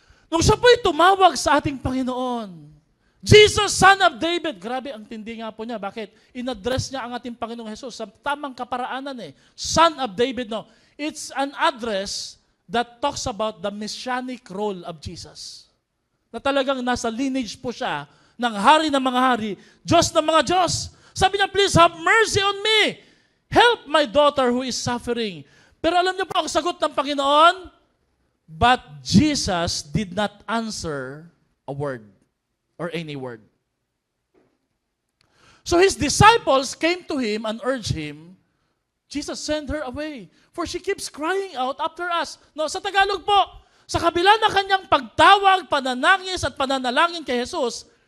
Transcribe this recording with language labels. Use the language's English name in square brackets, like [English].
[Filipino] Nung siya po'y tumawag sa ating Panginoon, Jesus, Son of David, grabe ang tindi nga po niya. Bakit? In-address niya ang ating Panginoong Jesus sa tamang kaparaanan eh. [English] Son of David, no. It's an address that talks about the messianic role of Jesus. [Filipino] Na talagang nasa lineage po siya ng hari ng mga hari, Diyos ng mga Diyos. Sabi niya, [English] please have mercy on me. Help my daughter who is suffering. [Filipino] Pero alam niyo po ang sagot ng Panginoon? [English] But Jesus did not answer a word or any word. So his disciples came to him and urged him, Jesus, send her away, for she keeps crying out after us. [Filipino] No, sa Tagalog po, sa kabila ng kanyang pagtawag, pananangis at pananalangin kay Jesus,